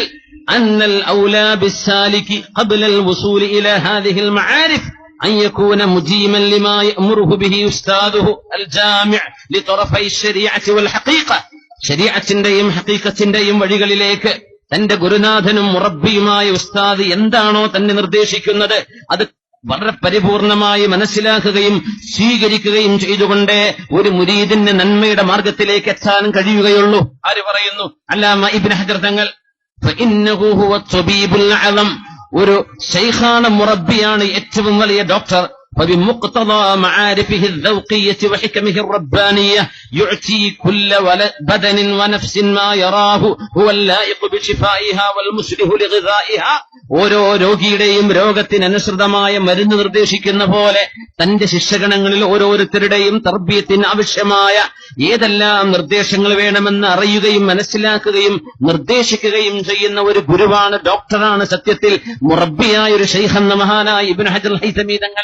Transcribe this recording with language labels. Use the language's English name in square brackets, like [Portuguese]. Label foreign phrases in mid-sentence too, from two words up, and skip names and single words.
[Arabic] أن الأولى بالسالك قبل الوصول إلى هذه المعارف أن يكون مجيما لما يأمره به أستاذه الجامع لطرفي الشريعة والحقيقة, [Malayalam] ശരീഅത്തിന്റെയും ഹഖീഖത്തിന്റെയും വഴികളിലേക്ക് തന്റെ ഗുരുനാഥനും മുറബ്ബിയുമായ ഉസ്താദ് എന്താണോ തന്നെ നിർദ്ദേശിക്കുന്നത് അത് വളരെ പരിപൂർണമായി മനസ്സിലാക്കുകയും സ്വീകരിക്കുകയും ചെയ്തുകൊണ്ട് ഒരു മുരീദിന് നന്മയുടെ മാർഗത്തിലേക്ക് എത്താൻ കഴിയുകയുള്ളൂ. ആര് പറയുന്നു? അല്ലാമ ഇബ്നു ഹജർ തങ്ങൾ. [Arabic] فإنه هو الطبيب الأعلم, [Malayalam] ഒരു ശൈഖാണ്, മുറബ്ബിയാണ്, ഏറ്റവും വലിയ ഡോക്ടർ. [Arabic] فبمقتضى معارفه الذوقية وحكمه الربانية يعطي كل بدن ونفس ما يراه هو اللائق بشفائها والمصلح لغذائها. [Malayalam] ഓരോ രോഗിയുടെയും രോഗത്തിനനുസൃതമായ മരുന്ന് നിർദ്ദേശിക്കുന്ന പോലെ തന്റെ ശിഷ്യഗണങ്ങളിൽ ഓരോരുത്തരുടെയും തർബീയത്തിന് ആവശ്യമായ ഏതെല്ലാം നിർദ്ദേശങ്ങൾ വേണമെന്ന് അറിയുകയും മനസ്സിലാക്കുകയും നിർദ്ദേശിക്കുകയും ചെയ്യുന്ന ഒരു ഗുരുവാണ്, ഡോക്ടറാണ് സത്യത്തിൽ മുറബ്ബിയായ ഒരു ശൈഖെന്ന മഹാനായ ഇബ്നു ഹജർ അൽ ഹൈതമി തങ്ങൾ.